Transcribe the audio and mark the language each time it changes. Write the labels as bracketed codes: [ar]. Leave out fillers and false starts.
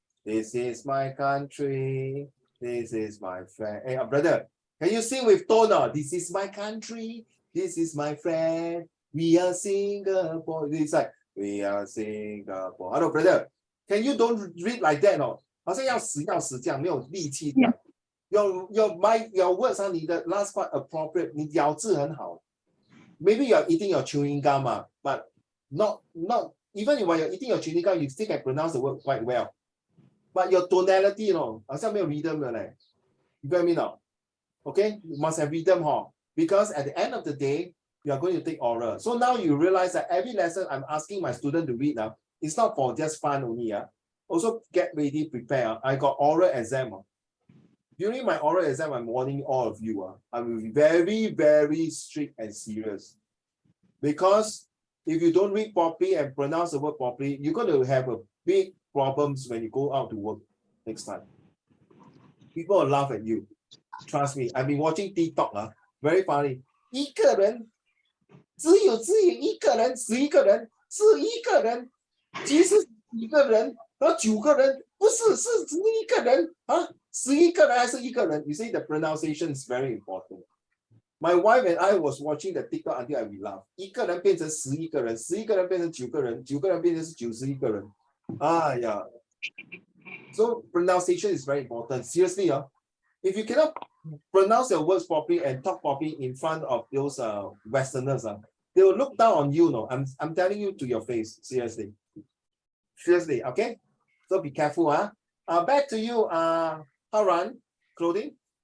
[en] This is my country. This is my friend. Hey, brother, can you sing with tone? This is my country. This is my friend. We are Singapore. It's like we are Singapore. Hello, brother. Can you don't read like that? No? [zh] 好像要死这样，没有力气这样。 [en] Your words [zh] 你的 [en] last part appropriate， [zh] 你咬字很好。 [en] Maybe you're eating your chewing gum, but not even when you're eating your chewing gum, you still can pronounce the word quite well. But your tonality, [zh] 好像没有 [en] rhythm [zh] 的嘞。 [en] You get me now? Okay, you must have rhythm, because at the end of the day, you are going to take oral. So now you realize that every lesson I'm asking my student to read now, it's not for just fun only. Also get ready, prepare. I got oral exam. During my oral exam, I'm warning all of you. I will be very, very strict and serious. Because if you don't read properly and pronounce the word properly, you're going to have a big problems when you go out to work next time. People will laugh at you. Trust me, I've been watching TikTok, very funny. [zh] 一个人只有一个人11个人其实几个人那9个人不是是11个人啊，11个人还是1个人 ？ [en] You see the pronunciation is very important. My wife and I was watching the TikTok until I laugh. [zh] 一个人变成11个人，11个人变成9个人，9个人变成是91个人。 [en] 哎呀 ，so pronunciation is very important. Seriously, if you cannot pronounce your words properly and talk properly in front of those Westerners, they will look down on you. No, I'm telling you to your face. Seriously, okay. So be careful, back to you, Haran, clothing.